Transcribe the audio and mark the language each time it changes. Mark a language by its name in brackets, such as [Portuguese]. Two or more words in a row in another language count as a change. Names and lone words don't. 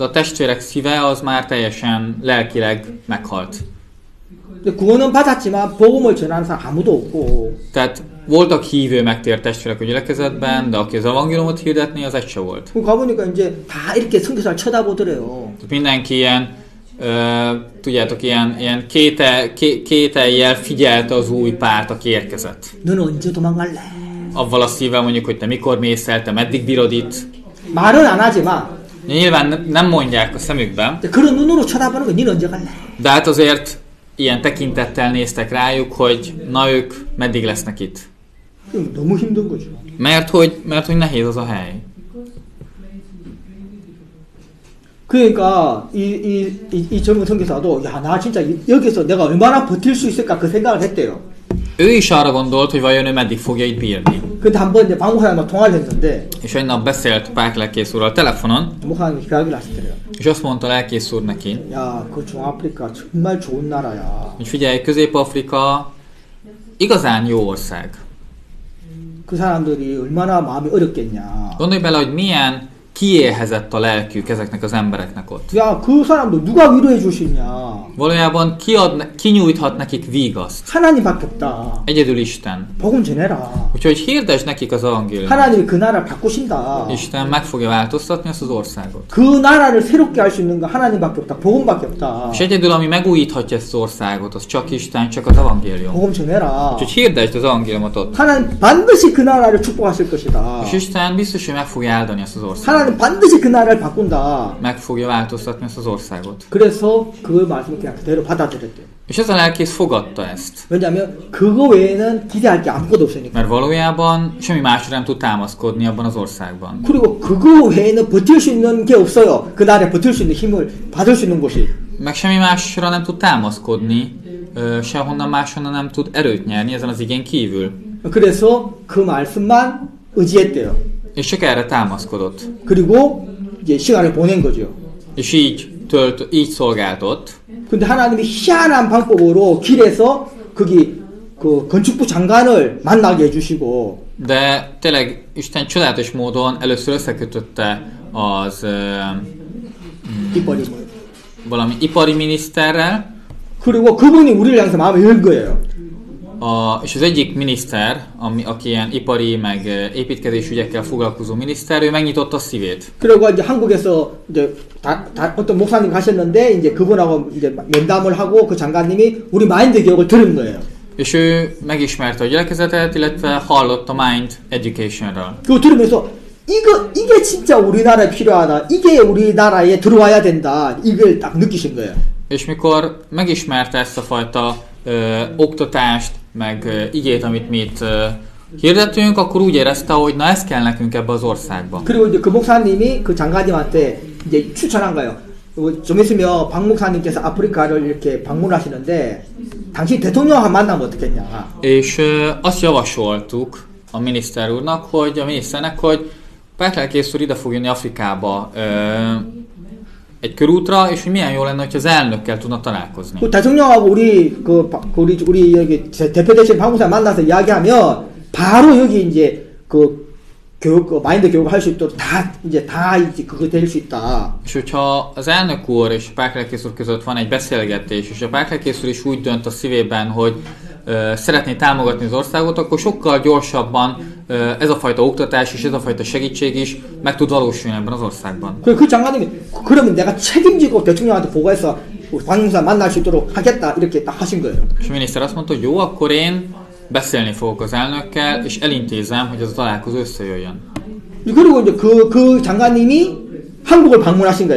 [Hungarian] De a testvérek szíve az már teljesen lelkileg meghalt. [Korean] 구원은 받았지만 복음을 전하는 사람 아무도 없고. [Hungarian] Tehát voltak hívő megtért testvérek a gyülekezetben, de aki az evangéliumot hirdetni, az egy se volt. [Korean] 가보니까 이제 다 이렇게 선교사를 쳐다보더래요. [Hungarian] Mindenki ilyen, tudjátok, ilyen kétellyel figyelte az új párt, aki érkezett. [Korean] 너는 언제 도망갈래? [Hungarian] Avval a szívvel mondjuk, hogy te mikor mész el, te meddig bírod itt. [Korean] 말은 안 하지만. [Hungarian] Nyilván nem mondják a szemükben. [Korean] 그런 눈으로 쳐다보는 거 너는 언제 갈래? [Hungarian] De hát azért ilyen tekintettel néztek rájuk, hogy na ők meddig lesznek itt. [Korean] 너무 힘든 거죠. [Hungarian] Mert hogy nehéz az a hely. [Korean] 그러니까 이 젊은 선교사도 야, 나 진짜 여기서 내가 얼마나 버틸 수 있을까 그 생각을 했대요. [Hungarian] Ő is arra gondolt, hogy vajon ő meddig fogja itt bírni. [Korean] 근데 한번 이제 박 목사님과 통화를 했는데 [Hungarian] És egy nap beszélt Pák lelkész úrral telefonon, [Korean] 목사님이 이야기를 하시더래요. [Hungarian] és azt mondta a lelkész úr neki, [Korean] 야, 그 중아프리카 정말 좋은 나라야. [Hungarian] hogy figyelj, Közép-Afrika igazán jó ország. [Korean] 그 사람들이 얼마나 마음이 어렵겠냐. [Hungarian] Gondolj bele, hogy milyen kiéhezett a lelkük ezeknek az embereknek ott. [Korean] 야, 그 사람도 누가 위로해 주시냐? [Hungarian] Valójában ki nyújthat nekik vígaszt? [Korean] 하나님밖에 없다. [Hungarian] Egyedül Isten. [Korean] 복음 전해라. [Hungarian] Úgyhogy hirdesd nekik az evangéliumot. [Korean] 하나님이 그 나라를 바꾸신다. [Hungarian] Isten meg fogja változtatni ezt az országot. [Korean] 그 나라를 새롭게 할 수 있는 거 하나님밖에 없다. 복음밖에 없다. [Hungarian] És egyedül, ami megújíthatja ezt az országot, az csak Isten, csak az evangélium. [Korean] 복음 전해라. [Hungarian] Úgyhogy hirdesd az evangéliumot ott. [Korean] 하나님 반드시 그 나라를 축복하실 것이다. [Hungarian] És Isten biztos, hogy meg fogja áldani ezt az országot. [Korean] 하나님 반드시 그 나라를 바꾼다. [Hungarian] Meg fogja változtatni ezt az országot. [Korean] 그래서 그 말씀을 그냥 그대로 받아들였대요. [Hungarian] És ez a lelkész fogadta ezt. [Korean] 왜냐하면 그거 외에는 기대할 게 아무것도 없으니까. [Hungarian] Mert valójában semmi másra nem tud támaszkodni abban az országban. [Korean] 그리고 그거 외에는 버틸 수 있는 게 없어요. 그 나라에 버틸 수 있는 힘을 받을 수 있는 곳이. [Hungarian] Meg semmi másra nem tud támaszkodni, sehonnan máshonnan nem tud erőt nyerni ezen az igén kívül. [Korean] 그래서 그 말씀만 의지했대요. [Hungarian] És csak erre támaszkodott. [Korean] 그리고 이제 시간을 보낸 거죠. [Hungarian] És így szolgáltott. [Korean] 근데 하나님이 희한한 방법으로 길에서 거기 그 건축부 장관을 만나게 해주시고. [Hungarian] De tényleg Isten csodálatos módon először összekötötte az valami ipari miniszterrel. [Korean] 그리고 그분이 우리를 향해서 마음을 열 거예요. [Hungarian] És az egyik miniszter, aki ilyen ipari meg építkezés ügyekkel foglalkozó miniszter, ő megnyitotta a szívét. [Korean] 그리고 이제 한국에서 이제 어떤 목사님 가셨는데 이제 그분하고 이제 면담을 하고 그 장관님이 우리 마인드 교육을 들은 거예요. [Hungarian] És ő megismerte a gyülekezetet, illetve hallott a Mind Educationről. [Korean] 그거 들으면서 이게 진짜 우리나라에 필요하다. 이게 우리나라에 들어와야 된다. 이걸 딱 느끼신 거예요. [Hungarian] És mikor megismerte ezt a fajta oktatást, meg igét, amit mi itt hirdettünk, akkor úgy érezte, hogy na ez kell nekünk ebbe az országba. [Korean] 그리고 이제 그 목사님이 그 장관님한테 이제 추천한 거예요. 좀 있으면 박 목사님께서 아프리카를 이렇게 방문하시는데 당신 대통령을 만나면 어떻겠냐. [Hungarian] És azt javasoltuk a miniszter úrnak, hogy a miniszternek, hogy Pártlelkész úr ide fog jönni Afrikába egy körútra, és hogy milyen jó lenne, hogyha az elnökkel tudna találkozni. [Korean] 그 대통령하고 우리 여기 대표 대신 박 목사님 만나서 이야기하면 바로 여기 이제 그 교육 마인드 교육을 할 수 있도록 다 이제 그거 될 수 있다. [Hungarian] És hogyha az elnök úr és a Pártlelkész úr között van egy beszélgetés, és a Pártlelkész úr is úgy dönt a szívében, hogy szeretné támogatni az országot, akkor sokkal gyorsabban ez a fajta oktatás és ez a fajta segítség is meg tud valósulni ebben az országban. [Korean] 그 장관님이 그러면 내가 책임지고 대통령한테 보고해서 박 목사 만날 수 있도록 하겠다 이렇게 딱 하신 거예요. [Hungarian] És a miniszter azt mondta, hogy jó, akkor én beszélni fogok az elnökkel, és elintézem, hogy ez a találkozó összejöjjön. [Korean] 그리고 이제 그 장관님이 한국을 방문하신 거예요.